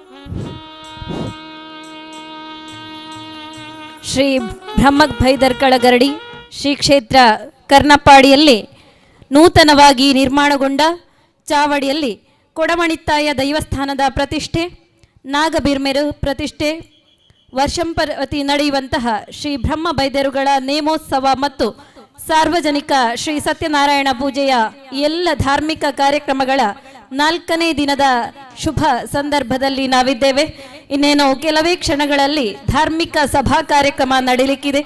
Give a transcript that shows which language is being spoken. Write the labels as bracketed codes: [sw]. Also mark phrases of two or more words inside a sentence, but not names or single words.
[kn] ಶ್ರೀ ಬ್ರಹ್ಮಕ್ ಭೈದರ್ಕಳ ಗರಡಿ ಶ್ರೀ ಕ್ಷೇತ್ರ ಕರ್ನಪ್ಪಾಡಿಯಲ್ಲಿ ನೂತನವಾಗಿ ನಿರ್ಮಾಣಗೊಂಡ ಚಾವಡಿಯಲ್ಲಿ ಕೊಡಮಣಿತ್ತಾಯ ದೈವಸ್ಥಾನದ ಪ್ರತಿಷ್ಠೆ, ನಾಗಬಿರ್ಮೆರು ಪ್ರತಿಷ್ಠೆ, ವರ್ಷಂಪರವತಿ ನಡೆಯುವಂತಹ ಶ್ರೀ ಬ್ರಹ್ಮ ಬೈದೇರುಗಳ ನೇಮೋತ್ಸವ ಮತ್ತು ಸಾರ್ವಜನಿಕ ಶ್ರೀ ಸತ್ಯನಾರಾಯಣ ಪೂಜೆಯ ಎಲ್ಲ ಧಾರ್ಮಿಕ ಕಾರ್ಯಕ್ರಮಗಳ 4ನೇ ದಿನದ ಶುಭ ಸಂದರ್ಭದಲ್ಲಿ ನಾವಿದ್ದೇವೆ. ಇನ್ನೇನು ಕೆಲವೇ ಕ್ಷಣಗಳಲ್ಲಿ ಧಾರ್ಮಿಕ ಸಭಾ ಕಾರ್ಯಕ್ರಮ ನಡೆಯಲಿಕ್ಕಿದೆ.